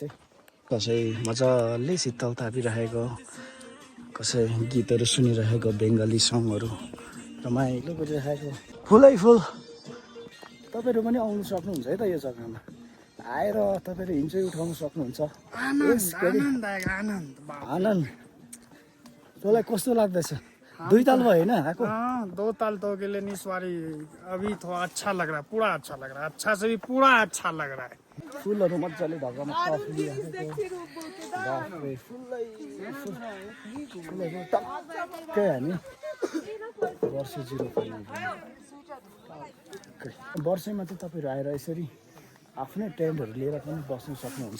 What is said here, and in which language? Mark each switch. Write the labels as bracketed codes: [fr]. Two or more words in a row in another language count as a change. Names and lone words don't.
[ne] कसै मजाले शीतल तापिरहेको, कसै गीतहरू सुनिरहेको, बेङ्गाली सङहरू रमाइलो गरिरहेको फुलै फुल। तपाईँहरू पनि आउनु सक्नुहुन्छ है त यो जग्गामा। आएर तपाईँहरू इन्जोय उठाउनु सक्नुहुन्छ। आनन्द तँलाई कस्तो लाग्दैछ? 2 ताल भयो होइन आएको? [hi] 2 ताल तो के लिए नहीं सवारी। अभी थोड़ा अच्छा लग रहा है, पूरा अच्छा लग रहा है। अच्छा से भी पूरा अच्छा लग रहा है। [ne] फुलहरू मजाले ढकामा फुलिरहेको बाफ्रे फुलहरू टक्कै हामी वर्षे 0.9 वर्षैमा चाहिँ तपाईँहरू आएर यसरी आफ्नै टेन्टहरू लिएर पनि बस्न सक्नुहुन्छ।